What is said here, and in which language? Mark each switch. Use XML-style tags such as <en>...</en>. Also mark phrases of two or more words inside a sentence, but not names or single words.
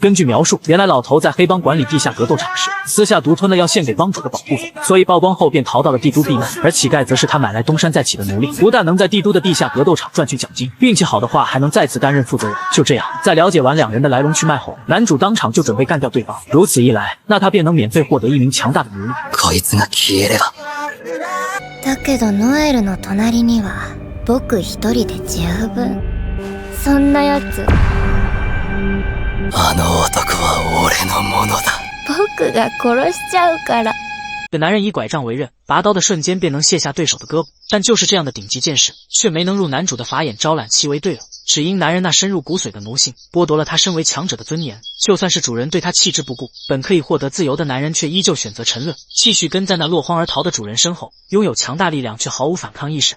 <zh>根据描述，原来老头在黑帮管理地下格斗场时，私下独吞了要献给帮主的保护费，所以曝光后便逃到了帝都避难。而乞丐则是他买来东山再起的奴隶，不但能在帝都的地下格斗场赚取奖金，运气好的话还能再次担任负责人。就这样，在了解完两人的来龙去脉后，男主当场就准备干掉对方。如此一来，那他便能免费获得一名强大的奴隶。</zh> <ja>こいつが消えれば。だけどノエルの隣には僕一人で十分。そんなやつあの男は俺のものだ。僕が殺しちゃうから。</ja> <zh>这男人以拐杖为刃，拔刀的瞬间便能卸下对手的胳膊，但就是这样的顶级剑士，却没能入男主的法眼招揽其为队友，只因男人那深入骨髓的奴性，剥夺了他身为强者的尊严。就算是主人对他弃之不顾，本可以获得自由的男人却依旧选择沉沦，继续跟在那落荒而逃的主人身后，拥有强大力量却毫无反抗意识。</zh>